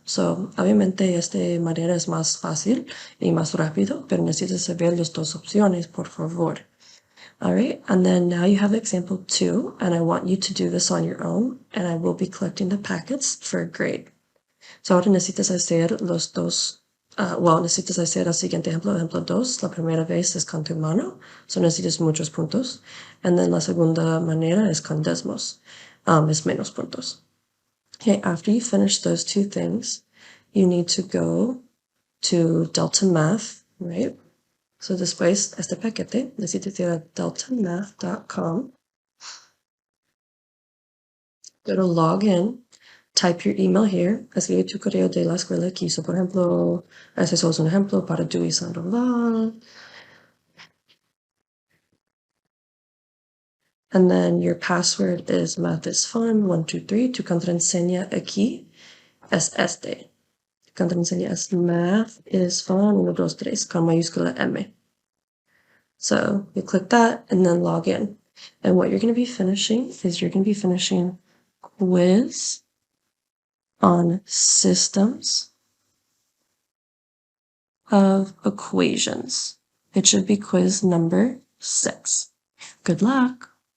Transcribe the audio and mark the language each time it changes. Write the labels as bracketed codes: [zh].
[es] So, obviamente, esta manera es más fácil y más rápido, pero necesitas saber las dos opciones, por favor. [en] All right, and then now you have example 2, and I want you to do this on your own, and I will be collecting the packets for a grade. [es] So ahora necesitas hacer los dos, necesitas hacer el siguiente ejemplo, ejemplo 2. La primera vez es con tu mano, so necesitas muchos puntos. [en] And then [es] la segunda manera es con Desmos, es menos puntos. [en] Okay, after you finish those two things, you need to go to Delta Math, right? [es] So después este paquete, necesitas ir a deltamath.com. [en] Go to log in. Type your email here, [es] escribe tu correo de la escuela aquí. So, por ejemplo, ese es un ejemplo para Dewey Sandoval. [en] And then your password is mathisfun123. [es] Tu contraseña aquí es este. Tu contraseña es mathisfun123 con mayúscula M. [en] So you click that and then log in. And what you're going to be finishing is you're going to be finishing quiz on systems of equations. It should be quiz number 6. Good luck!